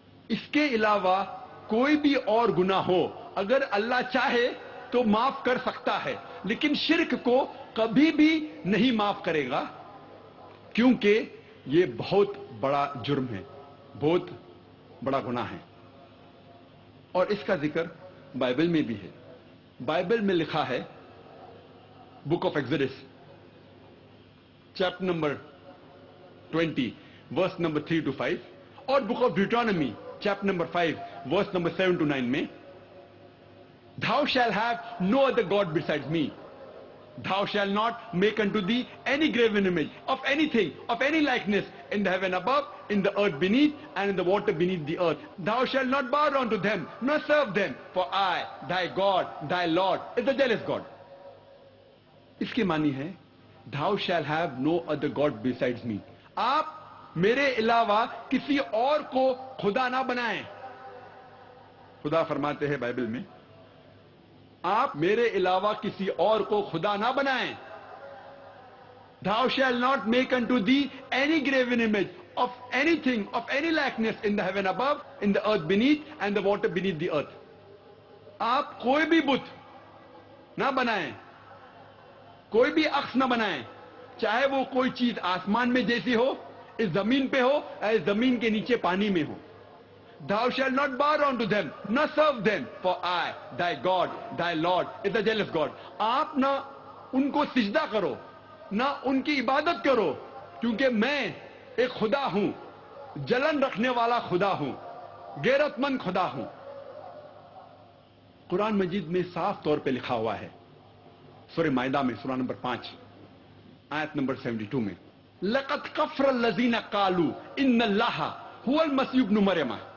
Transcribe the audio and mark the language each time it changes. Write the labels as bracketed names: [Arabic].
[Hindi] इसके अलावा कोई भी और गुनाह हो अगर अल्लाह चाहे तो माफ कर सकता है, लेकिन शिर्क को कभी भी नहीं माफ करेगा, क्योंकि ये बहुत बड़ा जुर्म है, बहुत बड़ा गुनाह है। और इसका जिक्र बाइबल में भी है। बाइबल में लिखा है book of exodus chapter number 20 verse number 3 to 5 और book of ड्यूटोनॉमी chapter number 5 verse number 7 to 9 में [English] thou shall have no other god besides me, thou shall not make unto thee any graven image of anything, of any likeness in the heaven above, in the earth beneath, and in the water beneath the earth. Thou shalt not bow down to them nor serve them, for I thy God thy Lord is a jealous God. [Hindi] इसके मानी है [English] thou shall have no other god besides me, [Hindi] आप मेरे अलावा किसी और को खुदा ना बनाएं। खुदा फरमाते हैं बाइबल में आप मेरे अलावा किसी और को खुदा ना बनाएं। [English] Thou shall not make unto thee any graven image of anything, of any likeness in the heaven above, in the earth beneath, and the water beneath the earth. [Hindi] आप कोई भी बुत ना बनाएं, कोई भी अक्स ना बनाएं, चाहे वो कोई चीज आसमान में जैसी हो, इस जमीन पे हो, या इस जमीन के नीचे पानी में हो। [English] Thou shalt not bow down to them, nor serve them, for I, thy God, thy Lord, is a jealous God. [Hindi] आप ना उनको सिजदा करो, ना उनकी इबादत करो, क्योंकि मैं एक खुदा हूं, जलन रखने वाला खुदा हूं, गैरतमंद खुदा हूं। कुरान मजीद में साफ तौर पे लिखा हुआ है सूरह माइदा में सूरह नंबर 5 आयत नंबर 72 में [Arabic] लक़द कफ़र लज़ीना क़ालू इन्नल्लाह हुवल मसीह इब्न मरियम।